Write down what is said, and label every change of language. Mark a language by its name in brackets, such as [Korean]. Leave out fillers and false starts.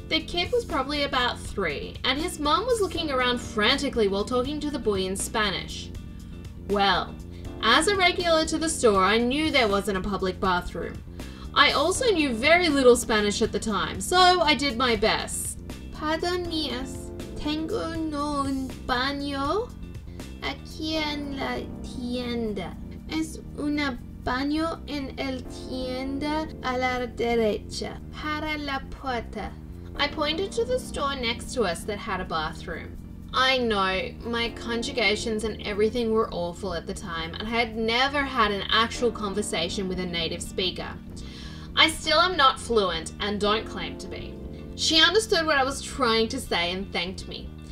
[English] The kid was probably about 3, and his mum was looking around frantically while talking to the boy in Spanish. Well, as a regular to the store, I knew there wasn't a public bathroom. I also knew very little Spanish at the time, so I did my best. [Spanish] Pardon mías, tengo un baño aquí en la tienda. Es un baño en el tienda a la derecha, para la puerta. [English] I pointed to the store next to us that had a bathroom. I know, my conjugations and everything were awful at the time, and I had never had an actual conversation with a native speaker. I still am not fluent and don't claim to be. She understood what I was trying to say and thanked me.